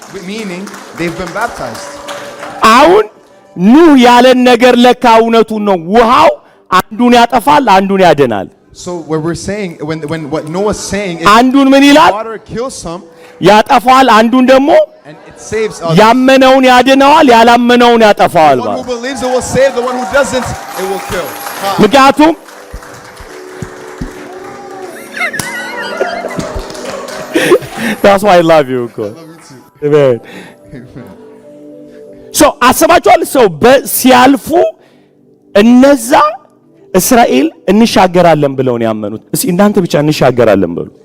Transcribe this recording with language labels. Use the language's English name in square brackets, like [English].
[English] Meaning they've been baptized. [Amharic] አሁን ኑህ ያለን ነገር ለካ እውነቱን ነው። ውሃው አንዱን ያጠፋል፣ አንዱን ያድናል። [English] So what we're saying, when what Noah's saying is [Amharic] አንዱን ምን ይላል? [English] water kills some [Amharic] ያጠፋል፣ አንዱን ደግሞ [English] and it saves others. [Amharic] ያመነውን ያድነዋል፣ ያላመነውን ያጠፋዋል። [English] The one who believes it will save, the one who doesn't it will kill. [Amharic] ምክንያቱም [English] That's why I love you. I love you too. Amen. [Amharic] So አስባችኋል? ሰው ሲያልፉ እነዛ እስራኤል እንሻገራለን ብለው ነው ያመኑት። እስኪ እናንተ ብቻ እንሻገራለን በሉ።